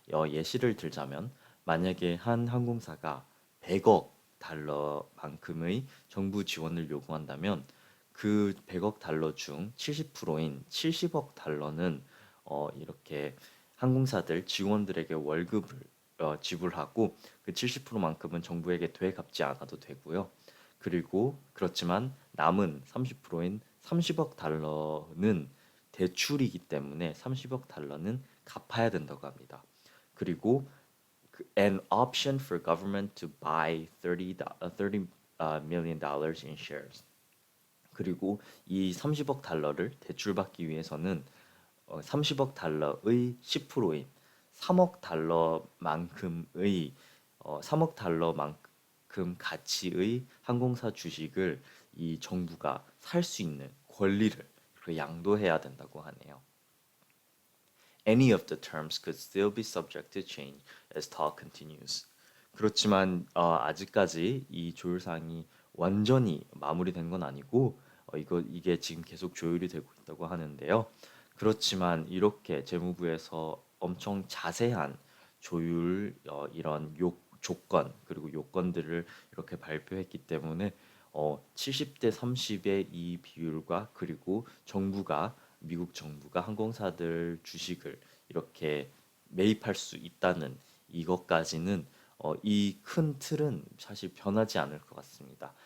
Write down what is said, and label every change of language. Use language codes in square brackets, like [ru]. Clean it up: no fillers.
[ko] 예시를 들자면 만약에 한 항공사가 100억 달러만큼의 정부 지원을 요구한다면 그 100억 달러 중 70%인 70억 달러는 이렇게 항공사들 직원들에게 월급을 지불하고 그 70%만큼은 정부에게 되갚지 않아도 되고요. 그리고 그렇지만 남은 30%인 30억 달러는 대출이기 때문에 30억 달러는 갚아야 된다고 합니다. 그리고 [en] an option for government to buy 30 million dollars in shares. [ko] 그리고 이 30억 달러를 대출받기 위해서는 30억 달러의 10%인 3억 달러만큼의 3억 달러만큼 가치의 항공사 주식을 이 정부가 살 수 있는 권리를 양도해야 된다고 하네요. [en] Any of the terms could still be subject to change as talk continues. [ko] 그렇지만 아직까지 이 조율 사항이 완전히 마무리된 건 아니고 이게 지금 계속 조율이 되고 있다고 하는데요. 그렇지만 이렇게 재무부에서 엄청 자세한 조율 이런 조건 그리고 요건들을 이렇게 발표했기 때문에 70대 30의 이 비율과 그리고 미국 정부가 항공사들 주식을 이렇게 매입할 수 있다는 이것까지는 이 큰 틀은 사실 변하지 않을 것 같습니다.